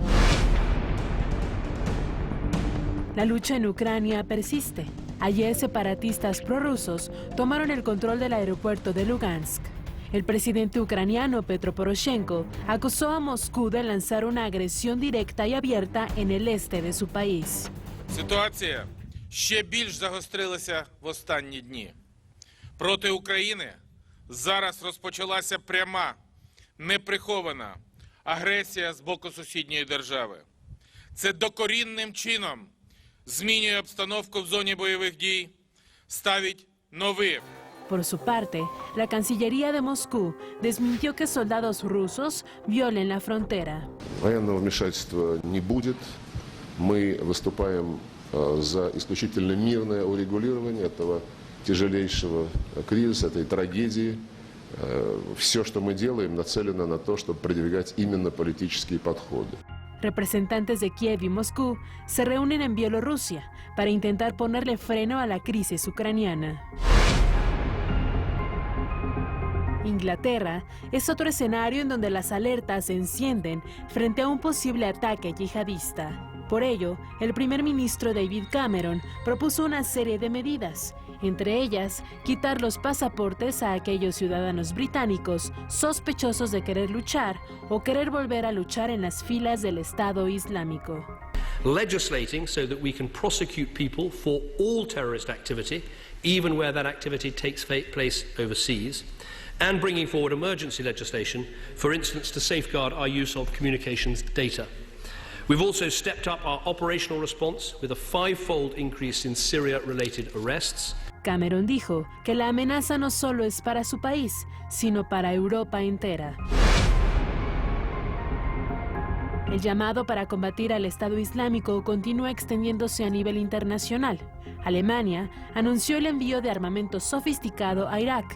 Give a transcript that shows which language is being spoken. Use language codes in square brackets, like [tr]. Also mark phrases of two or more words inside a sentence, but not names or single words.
[es] La lucha en Ucrania persiste. Ayer, separatistas prorrusos tomaron el control del aeropuerto de Lugansk. El presidente ucraniano Petro Poroshenko acusó a Moscú de lanzar una agresión directa y abierta en el este de su país. [uk] Ситуація ще більш загострилася в останні дні. Проти України зараз розпочалася пряма, неприхована агресія з боку сусідньої держави. Це докорінним чином змінює обстановку в зоні бойових дій, ставить нові. [es] Por su parte, la Cancillería de Moscú desmintió que soldados rusos violen la frontera. [ru] Военного вмешательства не будет. Мы выступаем за исключительно мирное урегулирование этого тяжелейшего кризиса, этой трагедии. Все, что мы делаем, нацелено на то, чтобы продвигать именно политические подходы. [es] Representantes de Kiev y Moscú se reúnen en Bielorrusia para intentar ponerle freno a la crisis ucraniana. Inglaterra es otro escenario en donde las alertas se encienden frente a un posible ataque yihadista. Por ello, el primer ministro David Cameron propuso una serie de medidas, entre ellas quitar los pasaportes a aquellos ciudadanos británicos sospechosos de querer luchar o querer volver a luchar en las filas del Estado Islámico. [en] Legislating so that we can prosecute people for all terrorist activity, even where that activity takes place overseas, and bringing forward emergency legislation, for instance, to safeguard our use of communications data. We've also stepped up our operational response with a 5-fold increase in Syria-related arrests. [es] Cameron dijo que la amenaza no solo es para su país, sino para Europa entera. El llamado para combatir al Estado Islámico continúa extendiéndose a nivel internacional. Alemania anunció el envío de armamento sofisticado a Irak.